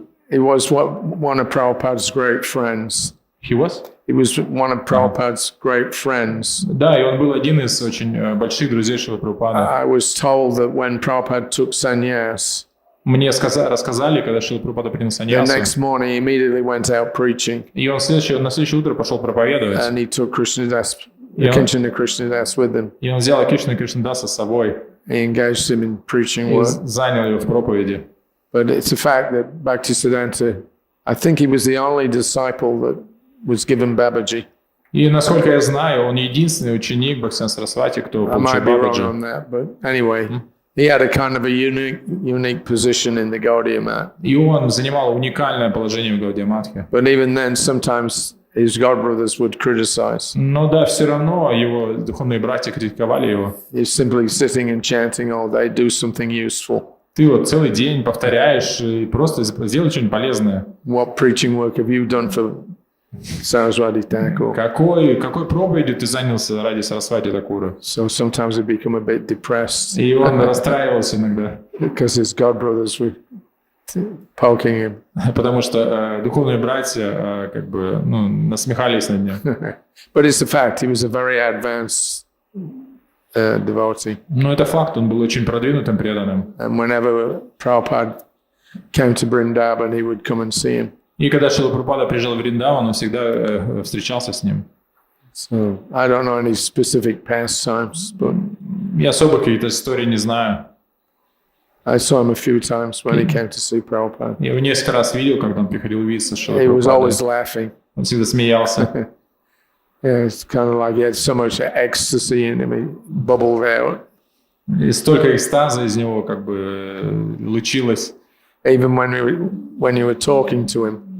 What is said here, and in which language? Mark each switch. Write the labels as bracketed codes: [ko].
[en] He was one of Prabhupada's great friends. He was? He was one of Prabhupada's great friends. [ru] Да, и он был один из очень больших друзей Шрилы Прабхупады. [en] I was told that when Prabhupada took sannyas, [ru] Мне рассказали, когда Шрила Прабхупада принял [en] the [ru] саньясу, [en] next morning he immediately went out preaching, [ru] и он на следующее утро пошел проповедовать, [en] and he took Krishnadas, Yeah. Kinchana Krishnadas with him. [ru] и он взял Кришну Кришнадаса с собой [en] He engaged him in preaching [ru] и [en] work. [ru] занял его в проповеди. [en] But it's a fact that Bhaktisiddhanta, I think he was the only disciple that was given Babaji. [ru] И, насколько я знаю, он единственный ученик Бхактисиданта Сарасвати, кто [en] I [ru] получил [en] might be wrong [ru] Бабаджи. [en] on that, but anyway, he had a kind of a unique position in the Gaudiya Mat. [ru] И он занимал уникальное положение в Гаудия Матхе. [en] But even then, sometimes his godbrothers would criticize. [ru] Но да, все равно его духовные братья критиковали его. [en] He's simply sitting and chanting all day, do something useful. [ru] Ты вот целый день повторяешь и просто сделай что-нибудь полезное. [en] What preaching work have you done for Saraswati Thakur? [ru] Какой проповедью ты занялся ради Сарасвати Такура? [en] So sometimes he become a bit depressed [ru] И он расстраивался иногда, [en] because his godbrothers were poking him. [ru] потому что духовные братья насмехались над ним. [en] But it's a fact, he was a very advanced devotee. [ru] Но это факт, он был очень продвинутым преданным. [en] And whenever Prabhupada came to Vrindavan, he would come and see him. [ru] И когда Шрила Прабхупада приезжал в Вриндаван, он всегда встречался с ним. [en] So I don't know any specific pastimes, but [ru] Я особо какие-то истории не знаю. [en] I saw him a few times when he came to see Prabhupada. [ru] Я его несколько раз видел, когда он приходил увидеться с Шрилой [en] He was always [ru] Прабхупадой. [en] laughing. [ru] Он всегда смеялся. [en] Yeah, it's kind of like he had so much ecstasy in him, he bubbled out. [ru] И столько экстаза из него лучилось. [en] Even when you were talking to him,